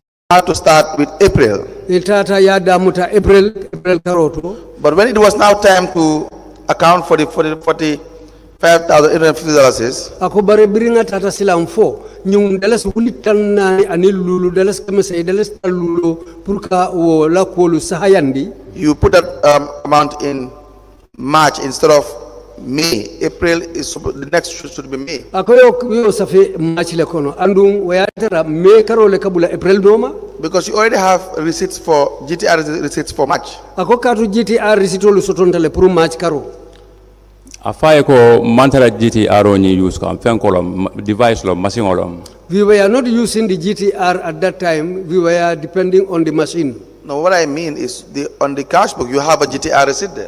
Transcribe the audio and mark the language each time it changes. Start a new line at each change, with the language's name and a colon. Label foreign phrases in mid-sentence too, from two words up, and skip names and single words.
English: had to start with April. But when it was now time to account for the $45,850,
Mandingo: ako bare biringa tata silam fo nyum deles wulitan ani lulu deles kemese deles lulu purka wo la kolu sahayandi.
English: You put that amount in March instead of May. April is the next should be May.
Mandingo: Ako yo safi March le kono andum wayatara May karo le kabula April doma
English: because you already have receipts for GTR receipts for March.
Mandingo: Ako katu GTR receipt lu sotontale pour March karo. Afaye ko mantara GTR ni use ko fen ko device lo machine lo.
English: We were not using the GTR at that time. We were depending on the machine. No, what I mean is on the cash book you have a GTR receipt there.